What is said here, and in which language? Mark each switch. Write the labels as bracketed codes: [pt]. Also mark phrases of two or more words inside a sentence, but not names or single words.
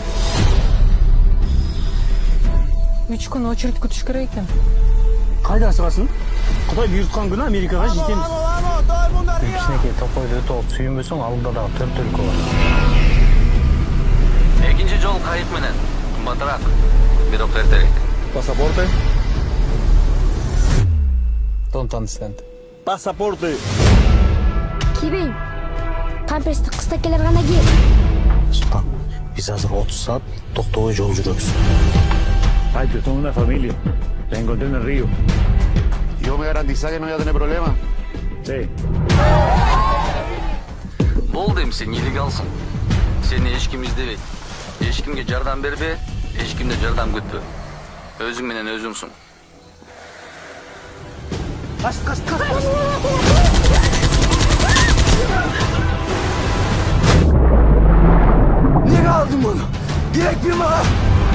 [ky] 3 күн очередь күтүш керек экен. Кайда асыгасың? Кудай буйруткан күнү Америкага жетемиз. Кичинекей токойду өтө алып сүйүнбөсөң, алдында дагы 4 өлкө бар. Экинчи жол кайык менен. Кымбатыраак. Бирок эртерээк. Паспорты? [en] Don't understand. [ky] Паспорты. Кийбейм. Памперсти кыстакелер гана кийет. Султан, биз азыр 30 саат токтобой жол жүрөбүз. [es] Ay, yo tengo una familia. La encontré en el río. Yo me garantiza que no voy a tener problemas. Sí. [ky] Болду эми сен нелегалсың. Сени эч ким издебейт. Эч кимге жардам бербе, эч кимден жардам күтпө. Өзүң менен өзүңсүң. [tr] Kaç. Niye aldın bunu? Direkt bir bana.